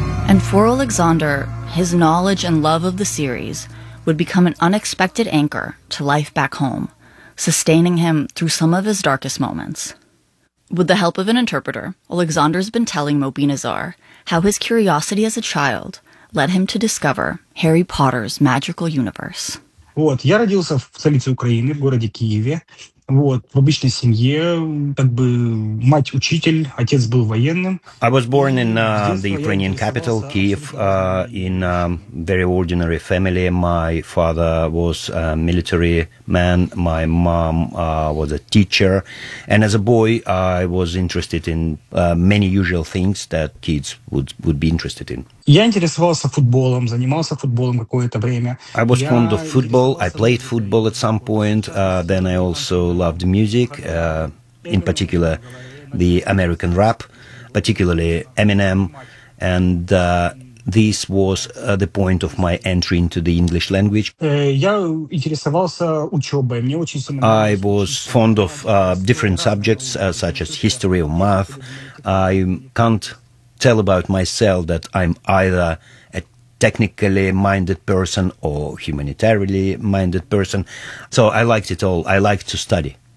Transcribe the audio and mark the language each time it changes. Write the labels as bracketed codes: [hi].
[en] And for Alexander, his knowledge and love of the series would become an unexpected anchor to life back home, sustaining him through some of his darkest moments. With the help of an interpreter, Alexander's been telling Mobina Zarr how his curiosity as a child led him to discover Harry Potter's magical universe. [ru] Вот, я родился в столице Украины, в городе Киеве. Вот, в обычной семье, как бы мать учитель, отец был военным. [en] I was born in the Ukrainian capital, Kyiv, in a very ordinary family. My father was a military man, my mom was a teacher, and as a boy I was interested in many usual things that kids would be interested in. [ru] Я интересовался футболом, занимался футболом какое-то время. [en] I was fond of football. I played football at some point. Then I also loved music, in particular the American rap, particularly Eminem. And this was the point of my entry into the English language. [ru] Я интересовался учебой. Мне очень сильно. [en] I was fond of different subjects, such as history or math. I can't tell about myself that I'm either a technically minded person or humanitarily minded person. So I liked it all. I liked to study.